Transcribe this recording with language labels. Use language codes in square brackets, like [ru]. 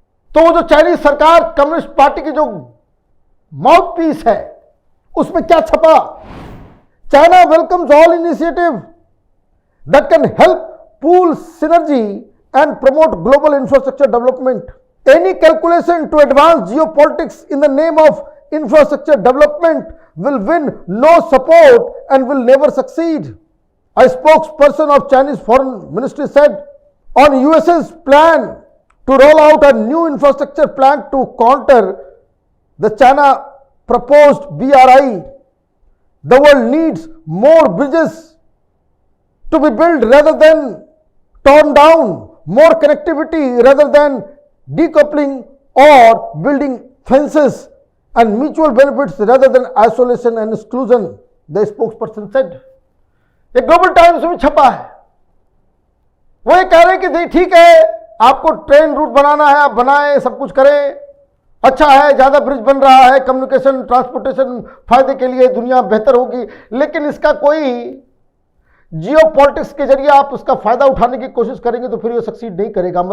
[hi] तो वो जो चाइनीज सरकार, कम्युनिस्ट पार्टी की जो माउथ पीस है, उसमें क्या छपा? [en] China welcomes all initiative that can help pool synergy and promote global infrastructure development. Any calculation to advance geopolitics in the name of infrastructure development will win no support and will never succeed. A spokesperson of Chinese Foreign Ministry said on USA's plan to roll out a new infrastructure plan to counter the China proposed BRI. The world needs more bridges to be built rather than torn down, more connectivity rather than decoupling, or building fences, and mutual benefits rather than isolation and exclusion, the spokesperson said. [hi] ये global times में छपा है। वो ये कह रहे हैं कि ठीक है, आपको ट्रेन रूट बनाना है, आप बनाएं, सब कुछ करें, अच्छा है, ज्यादा ब्रिज बन रहा है, कम्युनिकेशन ट्रांसपोर्टेशन फायदे के लिए, दुनिया बेहतर होगी, लेकिन इसका कोई जियो पॉलिटिक्स के जरिए आप उसका फायदा उठाने की कोशिश करेंगे तो फिर ये सक्सीड नहीं करेगा।